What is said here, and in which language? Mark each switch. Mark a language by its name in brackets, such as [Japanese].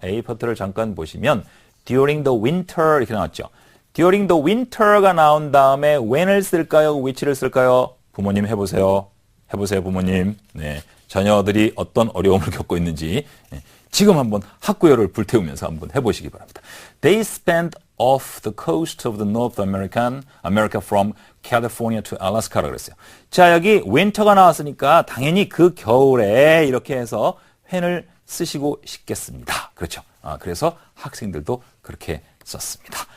[Korean] A 파트를 잠깐 보시면 [English] during the winter [Korean] 이렇게 나왔죠. [English] during the winter [Korean] 가 나온 다음에 when을 쓸까요? which를 쓸까요? 부모님 해보세요. 해보세요, 부모님. 네. 자녀들이 어떤 어려움을 겪고 있는지 지금 한번 학구열을 불태우면서 한번 해보시기 바랍니다. [English] They spent off the coast of the North America from California to Alaska [Korean] 라고 그랬어요. 자, 여기 winter가 나왔으니까 당연히 그 겨울에 이렇게 해서 when을 쓰시고 싶겠습니다. 그렇죠. 그래서 학생들도 그렇게 썼습니다.